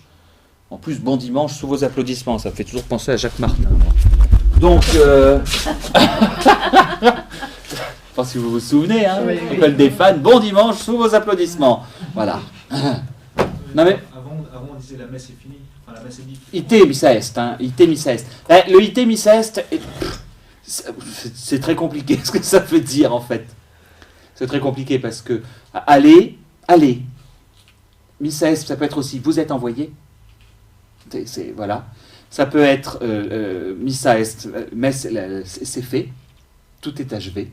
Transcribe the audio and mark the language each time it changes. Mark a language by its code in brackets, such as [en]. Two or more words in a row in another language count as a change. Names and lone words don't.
[fr] En plus, bon dimanche sous vos applaudissements, ça me fait toujours penser à Jacques Martin. Donc, je pense que vous vous souvenez, hein, Oui, oui. École des fans, bon dimanche sous vos applaudissements. Voilà. Non mais, Avant, on disait la messe est finie. Enfin, la messe est dite. [la] ite missa est, hein, ite missa est. [fr] Le [la] ite missa est, [fr] c'est très compliqué ce que ça veut dire en fait. C'est très compliqué parce que aller, [la] missa est, [fr] ça peut être aussi vous êtes envoyé. Voilà. Ça peut être [la] missa est, [fr] messe, c'est fait, tout est achevé.